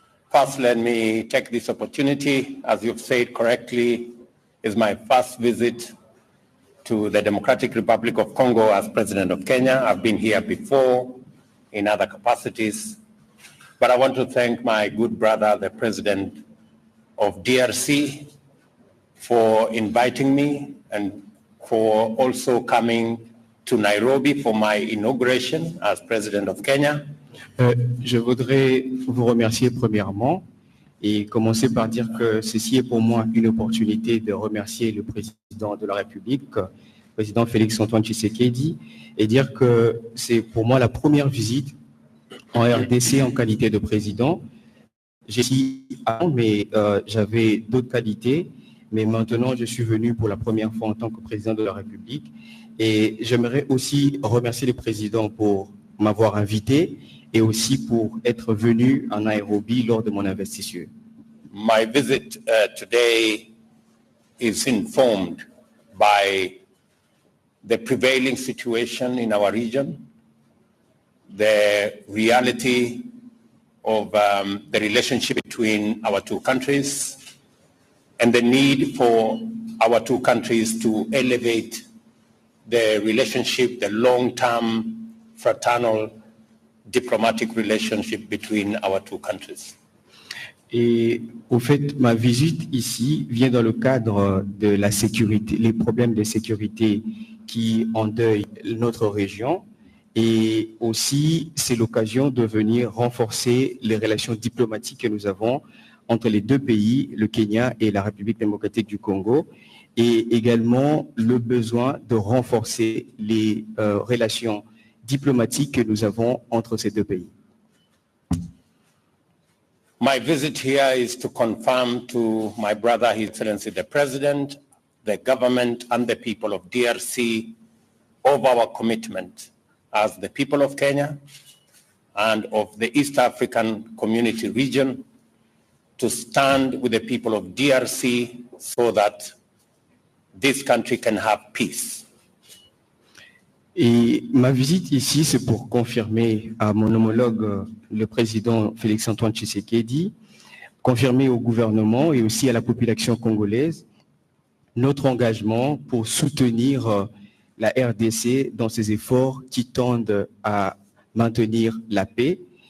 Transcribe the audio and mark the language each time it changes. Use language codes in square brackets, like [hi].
[en] First, let me take this opportunity, as you've said correctly, is my first visit to the Democratic Republic of Congo as President of Kenya. I've been here before in other capacities, But I want to thank my good brother, the president of DRC, for inviting me and for also coming to Nairobi for my inauguration as president of Kenya. [fr] Je voudrais vous remercier premièrement et commencer par dire que ceci est pour moi une opportunité de remercier le président de la République, le président Félix-Antoine Tshisekedi, et dire que c'est pour moi la première visite en RDC en qualité de président. J'ai dit avant, mais j'avais d'autres qualités, mais maintenant je suis venu pour la première fois en tant que président de la République. Et j'aimerais aussi remercier le président pour m'avoir invité et aussi pour être venu en Nairobi lors de mon investiture. [en] My visit today is informed by the prevailing situation in our region, the reality of the relationship between our two countries, and the need for our two countries to elevate the relationship, the long-term fraternal diplomatic relationship between our two countries. [fr] Et au fait, ma visite ici vient dans le cadre de la sécurité, les problèmes de sécurité qui endeuillent notre région. Et aussi, c'est l'occasion de venir renforcer les relations diplomatiques que nous avons entre les deux pays, le Kenya et la République démocratique du Congo, et également le besoin de renforcer les relations diplomatiques que nous avons entre ces deux pays. [en] My visit here is to confirm to my brother, His Excellency the President, the government and the people of DRC of our commitment as the people of Kenya and of the East African Community region to stand with the people of DRC so that this country can have peace. [fr] Et ma visite ici, c'est pour confirmer à mon homologue, le président Félix-Antoine Tshisekedi, confirmer au gouvernement et aussi à la population congolaise notre engagement pour soutenir la RDC dans ses efforts qui tendent à maintenir la paix.